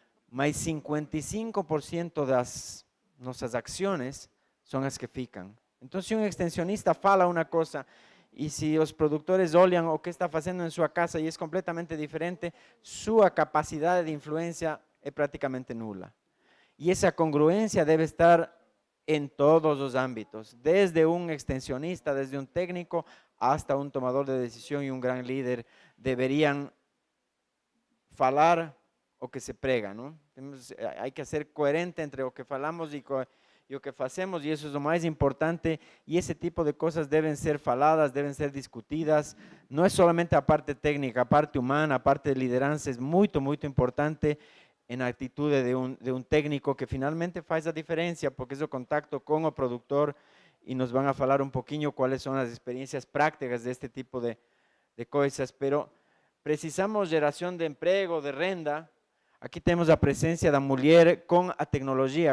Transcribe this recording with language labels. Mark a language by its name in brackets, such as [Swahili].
[Portuguese] Mas 55% das nossas ações são as que ficam. Então, se um extensionista fala uma coisa e se os produtores olham o que está fazendo em sua casa e é completamente diferente, sua capacidade de influência é praticamente nula. E essa congruência deve estar [Spanish] en todos los ámbitos, desde un extensionista, desde un técnico, hasta un tomador de decisión y un gran líder, deberían [Portuguese] falar o que se prega, [Spanish] ¿no? Hay que ser coherente entre lo que falamos y lo que hacemos, y eso es lo más importante, y ese tipo de cosas deben ser faladas, deben ser discutidas, no es solamente [Portuguese] a parte técnica, a parte humana, a parte de liderança, [Spanish] es muy, muy importante, en atitude de un técnico que finalmente [Portuguese] faz a diferencia, [Spanish] porque es el contacto con el productor y nos van a falar un poquinho cuáles son las experiencias prácticas de este tipo de cosas, pero [Portuguese] precisamos geración de emprego, de renda. Aquí temos a presencia da mulher com a tecnologia.